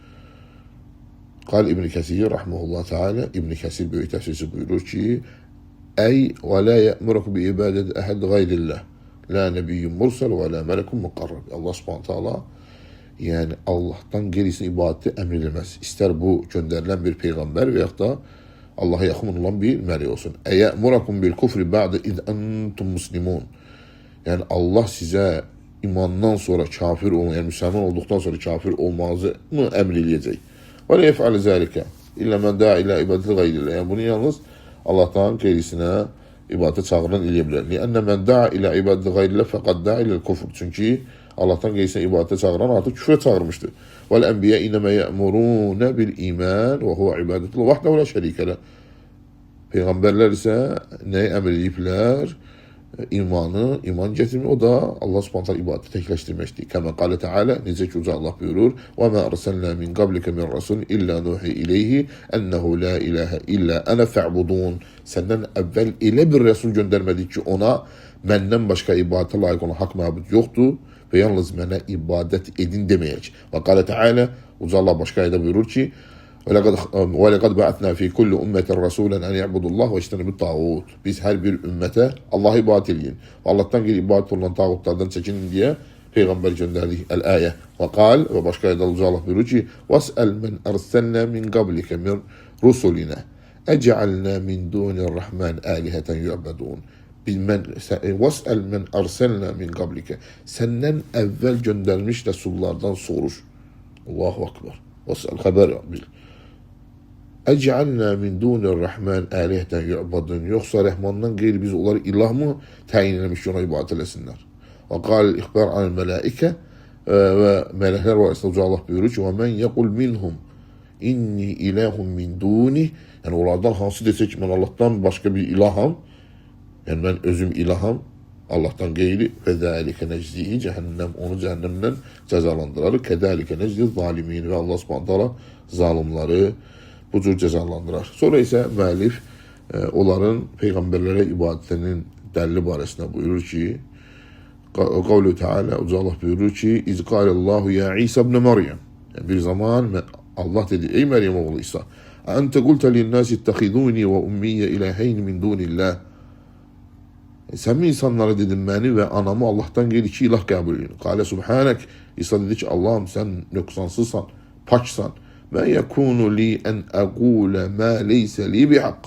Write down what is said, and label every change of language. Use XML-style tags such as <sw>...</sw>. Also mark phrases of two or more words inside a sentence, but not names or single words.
<ar>قال ابن كثير رحمه الله تعالى,</ar> <az>İbn Kəsir böyük təfsirçi buyurur ki,</az> <ar>"أي ولا يأمركم بعبادة أحد غير الله، لا نبي مرسل ولا ملك مقرب." الله سبحانه تعالى</ar> <az>Yəni Allahdan qeyrisinə ibadəti əmr edilməz. İstər bu göndərilən bir peyğəmbər və yaxud da Allaha yaxın olan bir mələk olsun.</az> <ar>أيأمركم بالكفر بعد إذ أنتم مسلمون.</ar> <az>Yəni Allah sizə imandan sonra kafir olma, yəni müsəlman olduqdan sonra kafir olmanızı mı əmr eləyəcək?</az> <ar>ولا يفعل ذلك إلا من دعا إلى عبادة غير الله.</ar> <az>Yəni bunu yalnız Allahdan qeyrisinə ibadətə çağıran eləyə bilər.</az> <ar>لأن من دعا إلى عبادة غير الله فقد دعا إلى الكفر.</ar> <az>Çünki Allahdan qeyrisinə ibadətə çağıran artıq küfrə çağırmışdır.</az> <ar>والأنبياء إنما يأمرون بالإيمان وهو عبادة الله وحده لا شريك له.</ar> <az>Peyğəmbərlər isə nəyi əmr ediblər? İmanı, iman gətirmək, o da</az> <ar>الله سبحانه تعالى</ar> <az>ibadəti təkləşdirməkdir.</az> <ar>كما قال تعالى,</ar> <az>necə ki uca Allah buyurur:</az> <ar>"وما أرسلنا من قبلك من رسول إلا نوحي إليه أنه لا إله إلا أنا فاعبدون."</ar> <az>Səndən əvvəl elə bir rəsul göndərmədik ki, ona məndən başqa ibadətə layiq olan haqq məbud yoxdur və yalnız mənə ibadət edin deməyək.</az> <ar>وقال تعالى,</ar> <az>uca Allah başqa ayədə buyurur ki:</az> <ar>وَلَقَدْ بَعَثْنَا فِي كُلِّ أُمَّةٍ رَسُولًا أَنْ يَعْبُدُوا اللّٰهِ وَاجْتَنِبُوا الطَّاغُوتَ.</ar> <az>Biz hər bir ümmətə Allah'a ibadət edin. Allah'tan qeyri ibadət olunan tağutlardan çəkinin deyə peyğəmbər göndərdik.</az> <ar>الآية. وقال</ar> <az>və başqa ayədə uca Allah buyurur ki:</az> <ar>وَاسْأَلْ مَنْ أَرْسَلْنَا مِنْ قَبْلِكَ مِنْ رُسُلِنَا أَجْعَلْنَا مِنْ دُونِ الرَّحْمَنِ آلِهَةً يُعْبَدُونَ. وَاسْأَلْ مَنْ أَرْسَلْنَا مِنْ قَبْلِكَ.</ar> <az>Səndən əvvəl göndərmiş rəsullardan soruş.</az> <ar>الله أكبر. وَاسْأَلْ</ar> <az>xəbər bil.</az> <ar>أجعلنا من دون الرحمن آلهة يعبدون.</ar> <az>Yoxsa Rəhmandan qeyri biz onları ilah mı təyin etmiş ki, ona ibadət eləsinlər?</az> <ar>وقال إخبار الملائكة</ar> <az>və mələklər barəsində uca Allah buyurur ki:</az> <ar>"ومن يقل منهم إني إله من دونه."</ar> <az>Yəni onlardan hansı desə ki, mən Allahdan başqa bir ilaham, yəni mən özüm ilaham, Allahdan qeyri,</az> <ar>وذلك نجزيه جهنم,</ar> <az>onu cəhənnəmdən cəzalandırarıq.</az> <ar>كذلك نجزي الظالمين,</ar> <az>və Allah</az> <ar>سبحانه تعالى</ar> <az>zalimləri bu cür cəzalandırar. Sonra isə müəllif onların peyğəmbərlərə ibadətinin dəlili barəsində buyurur ki,</az> <ar>قوله تعالى,</ar> <az>uca Allah buyurur ki:</az> <ar>"إذ قال الله يا عيسى ابن مريم."</ar> <az>Yəni bir zaman Allah dedi: "Ey Məryəm oğlu İsa,</az> <ar>أنت قلت للناس اتخذوني وأمي إلهين من دون الله."</ar> <az>Sən mi insanlara dedin, məni və anamı Allahdan qeyri iki ilah qəbul edin?</az> <ar>قال سبحانك.</ar> <az>İsa dedi ki, Allahım sən nöqsansızsan, paksan.</az> <ar>ما يكون لي أن أقول ما ليس لي بحق.</ar>